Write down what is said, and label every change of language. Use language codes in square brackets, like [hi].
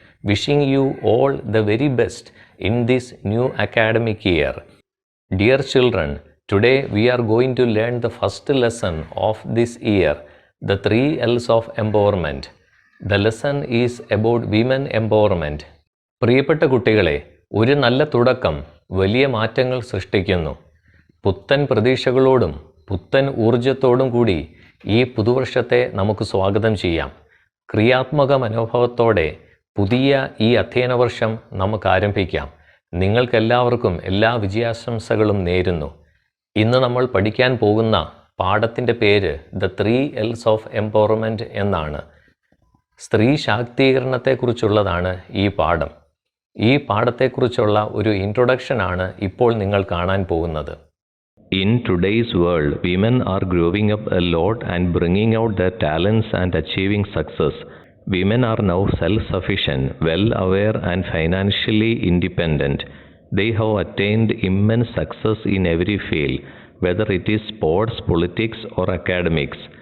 [en] Wishing you all the very best in this new academic year. Dear children, today we are going to learn the first lesson of this year, the 3 L's of empowerment. The lesson is about women empowerment. [ml] പ്രിയപ്പെട്ട കുട്ടികളെ, ഒരു നല്ല തുടക്കം വലിയ മാറ്റങ്ങൾ സൃഷ്ടിക്കുന്നു. പുത്തൻ പ്രതീക്ഷകളോടും പുത്തൻ ഊർജത്തോടും കൂടി ഈ പുതുവർഷത്തെ നമുക്ക് സ്വാഗതം ചെയ്യാം. ക്രിയാത്മക മനോഭാവത്തോടെ പുതിയ ഈ അധ്യയന വർഷം നമുക്ക് ആരംഭിക്കാം. നിങ്ങൾക്കെല്ലാവർക്കും എല്ലാ വിജയാശംസകളും നേരുന്നു. ഇന്ന് നമ്മൾ പഠിക്കാൻ പോകുന്ന പാഠത്തിൻ്റെ പേര് ദ 3 L's ഓഫ് എംപവർമെൻറ്റ് എന്നാണ്. സ്ത്രീ ശാക്തീകരണത്തെക്കുറിച്ചുള്ളതാണ് ഈ പാഠം. ഈ പാഠത്തെക്കുറിച്ചുള്ള ഒരു ഇൻട്രൊഡക്ഷനാണ് ഇപ്പോൾ നിങ്ങൾ കാണാൻ പോകുന്നത്. [en] In today's world, women are growing up a lot and bringing out their talents and achieving success. Women are now self-sufficient, well-aware and financially independent. They have attained immense success in every field, whether it is sports, politics or academics.